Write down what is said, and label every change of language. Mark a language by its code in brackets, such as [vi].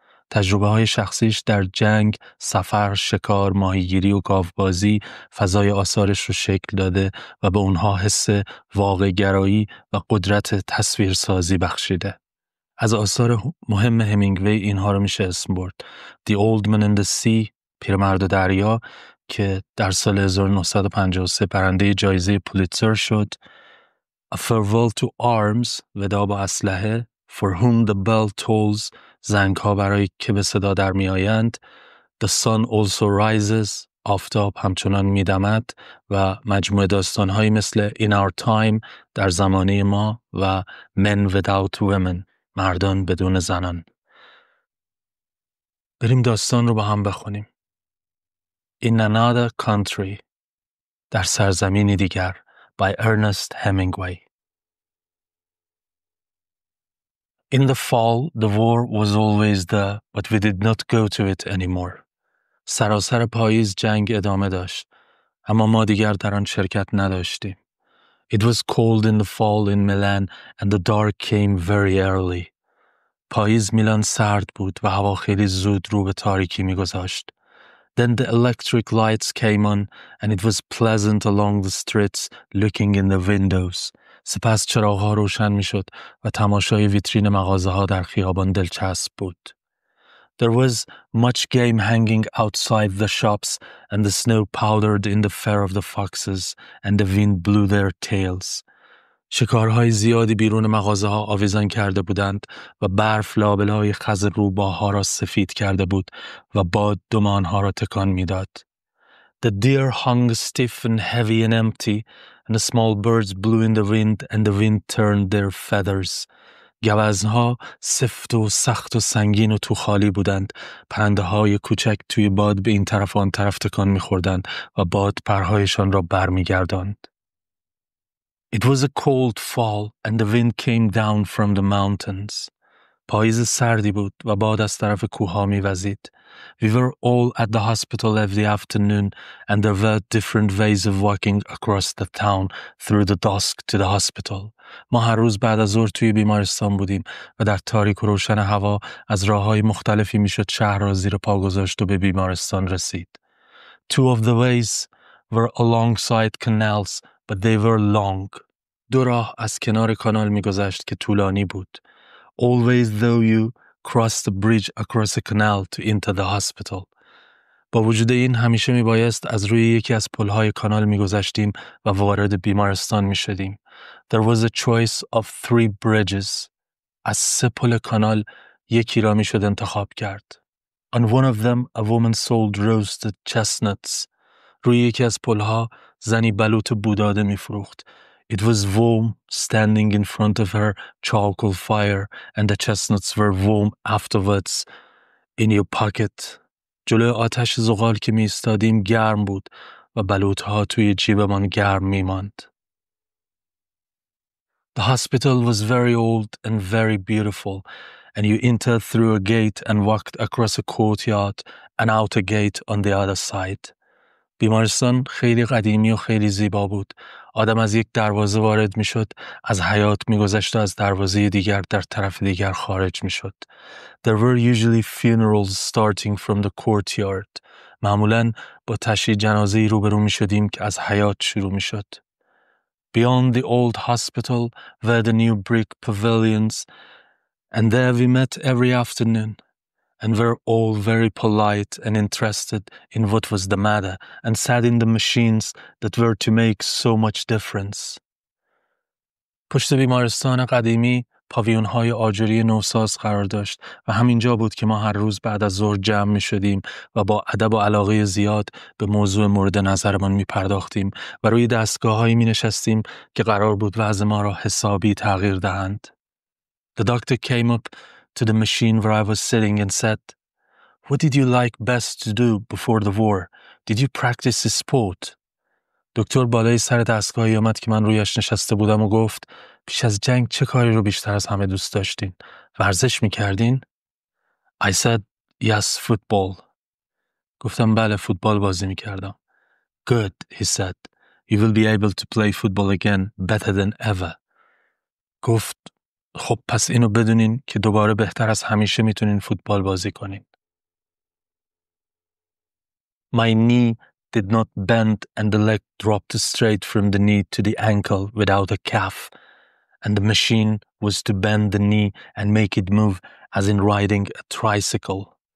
[fa] تجربه‌های شخصیش در جنگ، سفر، شکار، ماهیگیری و گاوبازی فضای آثارش رو شکل داده و به اونها حس واقع‌گرایی و قدرت تصویرسازی بخشیده. از آثار مهم همینگوی اینها رو میشه اسم برد: The Old Man in the Sea، پیرمرد دریا، که در سال 1953 برنده جایزه پولیتزر شد. A Farewell to Arms، وداع با اسلحه. For Whom the Bell Tolls، زنگ‌ها برای که به صدا در می‌آیند. The Sun Also Rises، آفتاب همچنان می‌دمد، و مجموعه داستان‌هایی مثل In Our Time، در زمانه ما، و Men Without Women، مردان بدون زنان. بریم داستان رو با هم بخونیم. [en] In Another Country، [fa] در سرزمینی دیگر، [en] by Ernest Hemingway. In the fall, the war was always there, but we did not go to it anymore. [fa] سراسر پاییز جنگ ادامه داشت، اما ما دیگر در آن شرکت نداشتیم. [en] It was cold in the fall in Milan and the dark came very early. [fa] پاییز میلان سرد بود و هوا خیلی زود رو به تاریکی میگذاشت. [en] Then the electric lights came on and it was pleasant along the streets looking in the windows. [fa] سپس چراغ‌ها روشن می‌شد و تماشای ویترین مغازه‌ها در خیابان دلچسب بود. [en] There was much game hanging outside the shops and the snow powdered in the fur of the foxes and the wind blew their tails. [fa] شکارهای زیادی بیرون مغازه‌ها آویزان کرده بودند و برف لابلای خز روباها را سفید کرده بود و باد دمانها را تکان می‌داد. [en] The deer hung stiff and heavy and empty, and the small birds blew in the wind and the wind turned their feathers. [fa] گوزنها سفت و سخت و سنگین و تو خالی بودند. پرنده های کوچک توی باد به این طرف و آن طرف تکان می‌خوردند و باد پرهایشان را برمیگرداند. [en] It was a cold fall and the wind came down from the mountains. [fa] پاییز سردی بود و باد از طرف کوه‌ها می‌وزید. [en] We were all at the hospital every afternoon and there were different ways of walking across the town through the dusk to the hospital. [fa] ما هر روز بعد از ظهر توی بیمارستان بودیم و در تاریک و روشن هوا از راه‌های مختلفی میشد شهر را زیر پا گذاشت و به بیمارستان رسید. [en] Two of the ways were alongside canals but they were long. [fa] دو راه از کنار کانال میگذشت که طولانی بود. [en] Always though you cross the bridge across a canal to enter the hospital. [fa] با وجود این همیشه میبایست از روی یکی از پلهای کانال میگذشتیم و وارد بیمارستان میشدیم. [en] There was a choice of 3 bridges. [fa] از 3 پل کانال یکی را میشد انتخاب کرد. [en] On one of them a woman sold roasted chestnuts. [fa] روی یکی از پلها زنی بلوط بوداده میفروخت. [en] It was warm, standing in front of her charcoal fire and the chestnuts were warm afterwards in your pocket. [fa] جلوی آتش زغال که می ایستادیم گرم بود و بلوطها توی جیبمان گرم می ماند. [en] The hospital was very old and very beautiful and you entered through a gate and walked across a courtyard and out a gate on the other side. [fa] بیمارستان خیلی قدیمی و خیلی زیبا بود. آدم از یک دروازه وارد می شد، از حیاط می گذشت و از دروازه دیگر در طرف دیگر خارج می شد. [en] There were usually funerals starting from the courtyard. [fa] معمولاً با تشییع جنازه‌ای روبرو می شدیم که از حیاط شروع می شد. [en] beyond the old hospital were the new brick pavilions, and there we met every afternoon, and were all very polite and interested in what was the matter, and sat in the machines that were to make so much difference. [fa] پشت بیمارستان قدیمی پاویون‌های آجری نوساز قرار داشت و همینجا بود که ما هر روز بعد از ظهر جمع می شدیم و با ادب و علاقه زیاد به موضوع مورد نظرمان می پرداختیم و روی دستگاه‌هایی می نشستیم که قرار بود وضع ما را حسابی تغییر دهند. [en] The doctor came up to the machine where I was sitting and said, "What did you like best to do before the war? Did you practice a sport?" [fa] دکتر بالای سر دستگاهی آمد که من رویش نشسته بودم و گفت پیش از جنگ چه کاری رو بیشتر از همه دوست داشتین؟ ورزش میکردین؟ [en] I said, yes, football. [fa] گفتم بله فوتبال بازی میکردم. [en] Good, he said. You will be able to play football again better than ever. [fa] گفت خب پس اینو بدونین که دوباره بهتر از همیشه میتونین فوتبال بازی کنین. [en] My knee did not bend and the leg dropped straight from the knee to the ankle without a calf, and the machine was to bend the knee and make it move as in riding a tricycle.